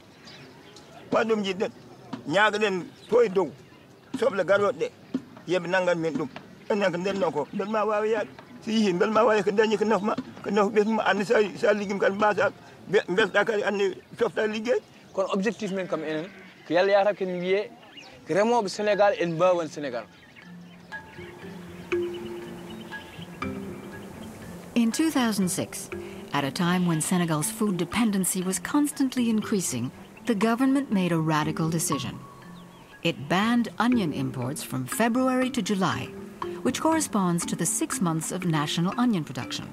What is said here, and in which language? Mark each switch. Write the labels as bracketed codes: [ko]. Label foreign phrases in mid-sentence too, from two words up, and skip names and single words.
[ff] ɗum jiɗɗen ñaagaɗen to e dow soble garoɗe ɗe yeɓe nangan men ɗum enen ko ndenno ko bel ma wawi yaade so yihi bel ma wawi ko dañi ko nafma ɓesma andi sa liggim kadi mbasa besɗa kadi andi softa liggey kono objectif men kam enen ko yalla yata ken wiye ko remoɓe Sénégal en mbawan Sénégal. [en] In 2006, at a time when Senegal's food dependency was constantly increasing, the government made a radical decision. It banned onion imports from February to July, which corresponds to the 6 months of national onion production.